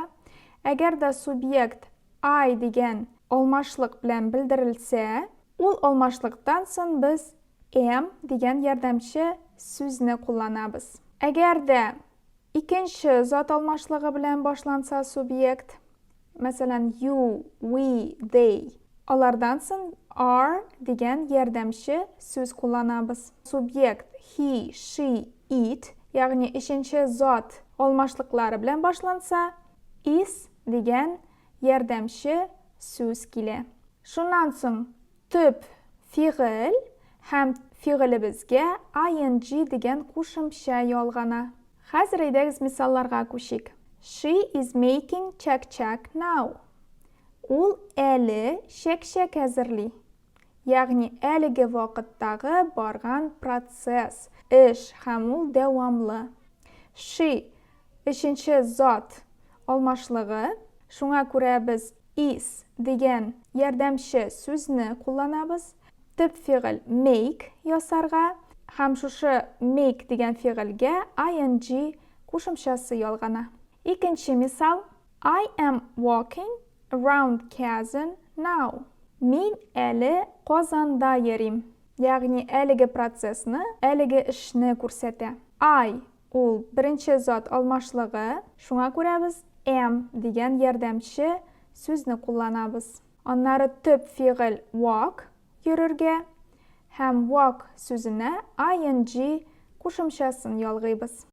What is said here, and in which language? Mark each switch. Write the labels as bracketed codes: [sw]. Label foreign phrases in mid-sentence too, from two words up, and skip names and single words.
[tt] Әгәр дә субъект I дигән алмашлык белән белдерелсә, ул алмашлыктан соң без am дигән ярдәмче сүзне кулланабыз. Әгәр дә икенче зат алмашлыгы белән башланса субъект, мәсәлән, [en] you, we, they, [tt] алардан соң are дигән ярдәмче сүз кулланабыз. [en] Субъект he, she, it, [tt] ягъни икенче зат алмашлыклары белән башланса, is дигән ярдәмче сүз килә. Шуннан соң төп фигыль һәм фигылебезгә ing дигән кушымча ялгана. Хәзер әйдәгез мисалларга күчик. [en] She is making check now. [tt] Ул әле чәк әзерли. Ягъни әлеге вакыттагы барган процесс, эш һәм ул дәвамлы. She икенче зат алмашлыгы, шуңа күрә без is дигән ярдәмче сүзне кулланабыз. Төп фигыль make ясарга һәм шушы make дигән фигыльгә ing кушымчасы ялгана. Икенче мисал. [en] I am walking around Kazan now. [tt] Мин әле Казанда йөрим. Ягъни әлеге процессны, әлеге эшне күрсәтә. I ул беренче зат алмашлыгы, шуңа күрә без am дигән ярдәмче сүзне кулланабыз. Аннары төп фигыль walk йөрергә һәм walk сүзенә ing кушымчасын ялгыйбыз.